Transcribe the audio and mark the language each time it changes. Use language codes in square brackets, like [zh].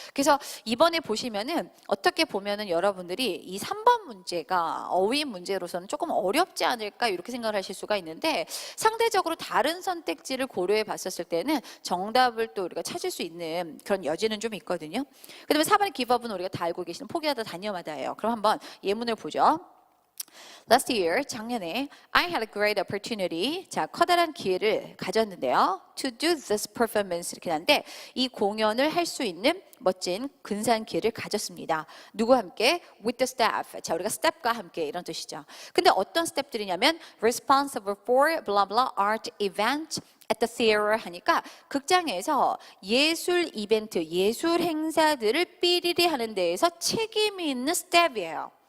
[ko] 그래서 이번에 보시면은 어떻게 보면은 여러분들이 이 3번 문제가 어휘 문제로서는 조금 어렵지 않을까 이렇게 생각을 하실 수가 있는데 상대적으로 다른 선택지를 고려해 봤었을 때는 정답을 또 우리가 찾을 수 있는 그런 여지는 좀 있거든요. 그 다음에 4번의 기법은 우리가 다 알고 계시는 포기하다 단념하다예요. 그럼 한번 예문을 보죠. [en] Last year, [ko] 작년에 [en] I had a great opportunity. [ko] 자, 커다란 기회를 가졌는데요. [en] To do this performance [ko] 이렇게 하는데 이 공연을 할 수 있는 멋진 근사한 기회를 가졌습니다. 누구와 함께? [en] With the staff. [ko] 자, 우리가 스텝과 함께 이런 뜻이죠. 근데 어떤 스텝들이냐면 [en] responsible for blah blah art event at the theater [ko] 하니까 극장에서 예술 이벤트, 예술 행사들을 삐리리 하는 데에서 책임이 있는 스텝이에요.